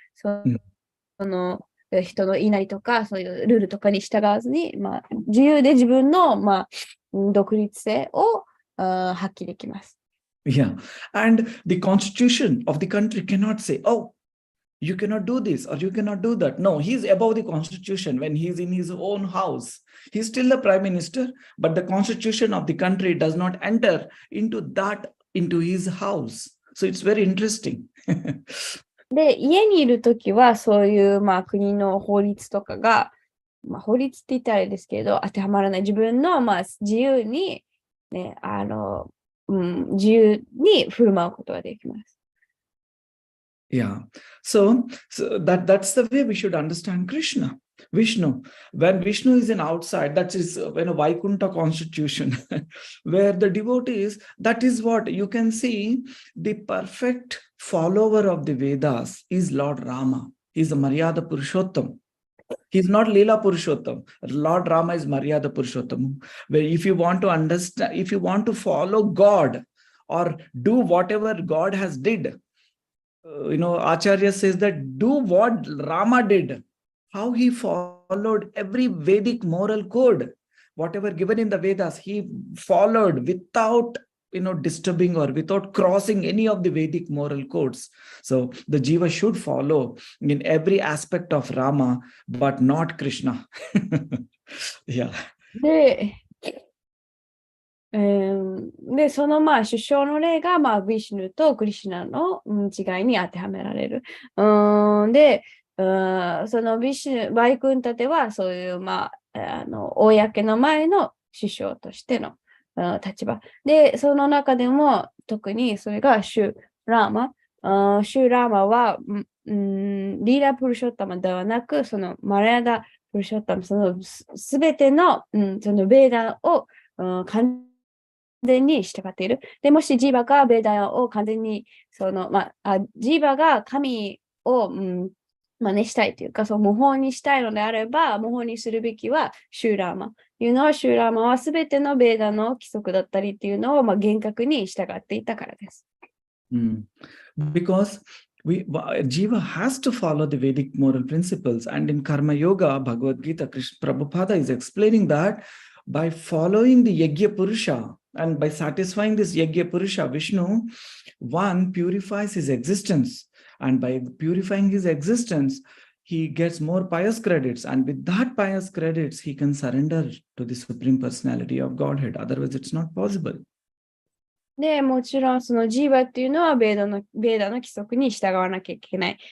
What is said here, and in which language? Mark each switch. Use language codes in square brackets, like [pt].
[ja] その人の言いなりとか、そういうルールとかに従わずに、まあ、自由で自分の、まあ、独立性を発揮できます。 [en] Yeah. And the constitution of the country cannot say, oh, you cannot do this or you cannot do that. No, he's above the constitution when he's in his own house. He's still the prime minister, but the constitution of the country does not enter into his house. So it's very interesting. [ja] で、家にいるときは、そういう、まあ、国の法律とかが、まあ、法律って言ったらあれですけど、当てはまらない。自分の、まあ、自由に、ね、自由に振る舞うことができます。 [en] Yeah. So that's the way we should understand Krishna. Vishnu. When Vishnu is in outside, that is when a Vaikuntha constitution, where the devotees, that is what you can see, the perfect follower of the Vedas is Lord Rama. He's a Maryada Purushottam. He's not Leela Purushottam. Lord Rama is Maryada Purushottam. Where if you want to understand, if you want to follow God or do whatever God has did, Acharya says that do what Rama did, how he followed every Vedic moral code, whatever given in the Vedas, he followed without disturbing or without crossing any of the Vedic moral codes. So the Jiva should follow in every aspect of Rama, but not Krishna. Yeah. [ja] で、そのまあ首相の例が、まあ、ビシュヌとクリシュナの違いに当てはめられる。で、そのビシュヌ、バイクンタテはそういう、まあ、公の前の首相としての立場。で、その中でも特にそれがシュラーマ。シュラーマは、リーラ・プルショッタマではなく、そのマラヤダ・プルショッタマ、そのすべての、そのベーダを完全に従っている。で、もしジーバがベーダを完全に、ジーバが神を、真似したいというか、無法にしたいのであれば、無法にするべきはシューラーマ。いうのは、シューラーマはすべてのベーダの規則だったりっていうのを、厳格に従っていたからです。 [en] Because Jiva has to follow the Vedic moral principles. And in Karma Yoga, Bhagavad Gita, Krishna Prabhupada is explaining that by following the Yajna Purusha and by satisfying this Yajna Purusha, Vishnu, one purifies his existence. And by purifying his existence, he gets more pious credits. And with that pious credits, he can surrender to the Supreme Personality of Godhead. Otherwise, it's not possible. [ja] で、もちろんそのジーバっていうのはベーダの規則に従わなきゃいけない。